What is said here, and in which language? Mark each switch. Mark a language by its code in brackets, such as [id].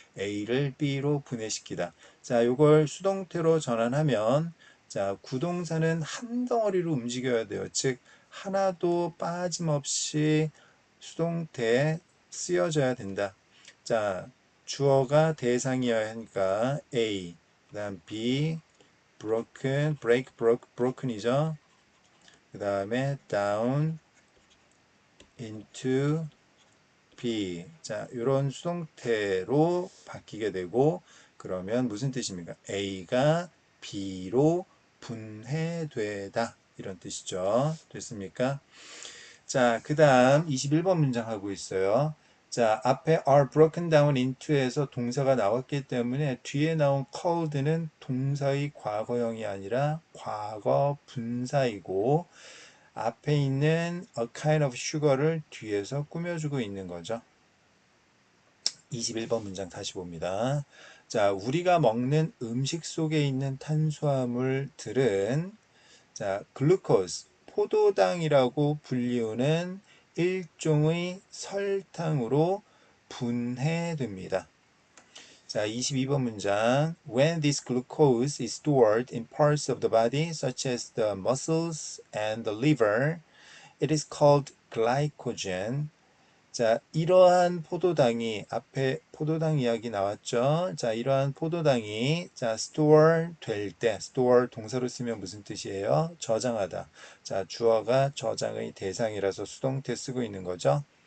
[ko] A를 B로 분해시키다. 자, 이걸 수동태로 전환하면 자, 구동사는 한 덩어리로 움직여야 돼요. 즉, 하나도 빠짐없이 수동태에 쓰여져야 된다. 자, 주어가 대상이어야 하니까 A, 그 다음 B, broken, break, broken이죠. 그 다음에 [en] down into B. [ko] 자, 이런 수동태로 바뀌게 되고, 그러면 무슨 뜻입니까? A가 B로 분해되다. 이런 뜻이죠. 됐습니까? 자, 그 다음 21번 문장 하고 있어요. 자, 앞에 [en] are broken down into [ko] 에서 동사가 나왔기 때문에 뒤에 나온 called는 동사의 과거형이 아니라 과거 분사이고 앞에 있는 [en] a kind of sugar [ko] 를 뒤에서 꾸며주고 있는 거죠. 21번 문장 다시 봅니다. 자, 우리가 먹는 음식 속에 있는 탄수화물들은 자, 글루코스, 포도당이라고 불리우는 일종의 설탕으로 분해됩니다. 자, 22번 문장. [en] When this glucose is stored in parts of the body, such as the muscles and the liver, it is called glycogen. [ko] 자, 이러한 포도당이 앞에 포도당 이야기 나왔죠. 자, 이러한 포도당이 store 될 때, store 동사로 쓰면 무슨 뜻이에요? 저장하다. 자, 주어가 저장의 대상이라서 수동태 쓰고 있는 거죠.